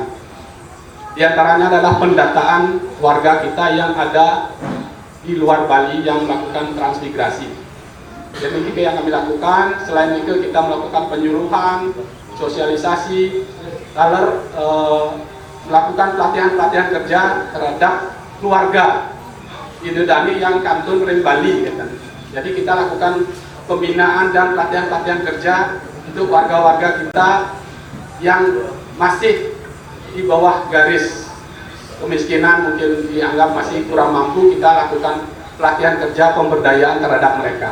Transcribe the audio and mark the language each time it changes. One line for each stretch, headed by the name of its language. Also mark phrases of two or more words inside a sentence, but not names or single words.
Indonesian: Di antaranya adalah pendataan warga kita yang ada di luar Bali yang melakukan transmigrasi. Jadi itu yang kami lakukan. Selain itu kita melakukan penyuluhan, sosialisasi, lalu melakukan pelatihan-pelatihan kerja terhadap keluarga Idedani yang
Balinese: kantun ring Bali.
Indonesian: Jadi kita lakukan pembinaan dan pelatihan-pelatihan kerja untuk warga-warga kita yang masih di bawah garis kemiskinan, mungkin dianggap masih kurang mampu. Kita lakukan pelatihan kerja pemberdayaan terhadap mereka.